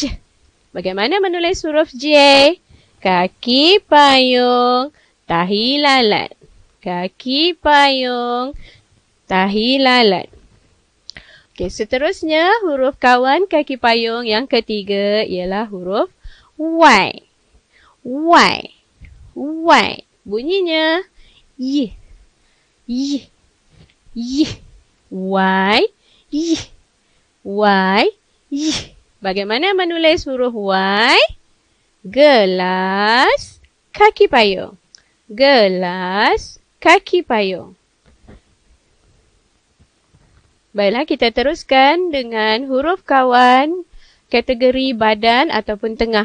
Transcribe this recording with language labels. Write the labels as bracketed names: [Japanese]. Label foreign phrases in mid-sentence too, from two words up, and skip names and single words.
[Malay] Bagaimana menulis huruf J? Kaki payung, tahi lalat. Kaki payung, tahi lalat. Okey, seterusnya huruf kawan kaki payung yang ketiga ialah huruf Y. Y. Y. Bunyinya Y. Y. Y. Y. Y. Y. Y. Bagaimana menulis huruf Y? Gelas, kaki payung. Gelas, kaki payung. Baiklah, kita teruskan dengan huruf kawan kategori badan ataupun tengah.